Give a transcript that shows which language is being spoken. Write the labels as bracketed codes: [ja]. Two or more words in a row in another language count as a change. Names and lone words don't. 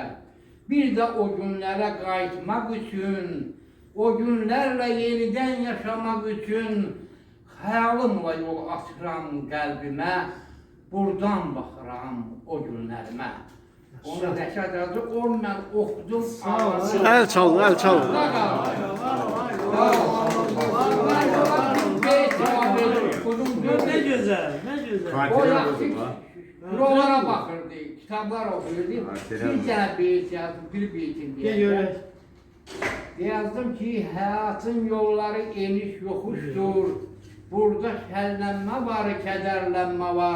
[az] Bir də o günlərə qayıtmaq üçün, o günlərlə yenidən yaşamaq üçün, xəyalımla yol açıram qəlbimə, buradan baxıram o günlərimə. Onu Rəşad yazdı, onu mən oxudum, ağladım. El çalın, el çalın. [tr] Ne güzel, ne güzel. [az] O yaxşı bürolara baxırdı, kitablar oxuyurdu. Bir dənə beyt yazdım, bir beytin deyəcəm. Yazdım ki, həyatın yolları eniş yoxuşdur. Burada şərlənmə var, kədərlənmə var.